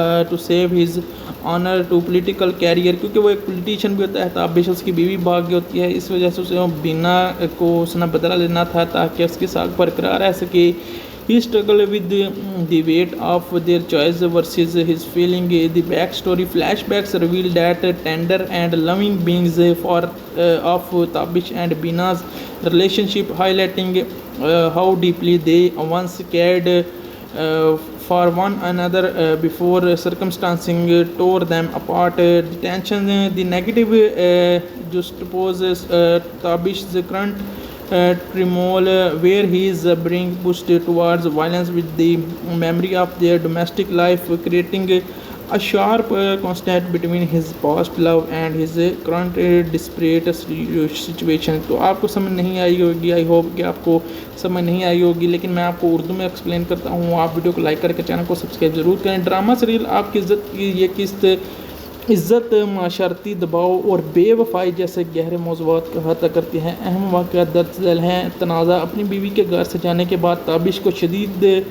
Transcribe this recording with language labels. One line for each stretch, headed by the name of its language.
English: to save his honor to political career،
Urdu: کیونکہ وہ ایک پولیٹیشین بھی ہوتا ہے۔ تابش اس کی بیوی بھاگ گئی ہوتی ہے، اس وجہ سے اسے بینا کو اس نے بدلہ لینا تھا تاکہ اس کی ساکھ برقرار رہ سکے۔
English: He struggled with the weight of their choice versus his feeling. The backstory flashbacks reveal that tender and loving beings of Tabish and Bina's relationship, highlighting how deeply they once cared for one another before circumstances tore them apart. The tension, the negative juxtaposes Tabish's current turmoil, where he is being pushed towards violence with the memory of their domestic life, creating a sharp contrast between his past love and his current desperate situation.
Urdu: تو آپ کو سمجھ نہیں آئی ہوگی، I hope کہ آپ کو سمجھ نہیں آئی ہوگی، لیکن میں آپ کو اردو میں ایکسپلین کرتا ہوں۔ آپ ویڈیو کو لائک کر کے چینل کو سبسکرائب ضرور کریں۔ ڈرامہ سیریل آپ کی عزت کی یہ قسط عزت، معاشرتی دباؤ اور بے وفائی جیسے گہرے موضوعات کا احاطہ کرتی ہے۔ اہم واقعات درج ذیل ہیں۔ تنازع، اپنی بیوی کے گھر سے جانے کے بعد تابش کو شدید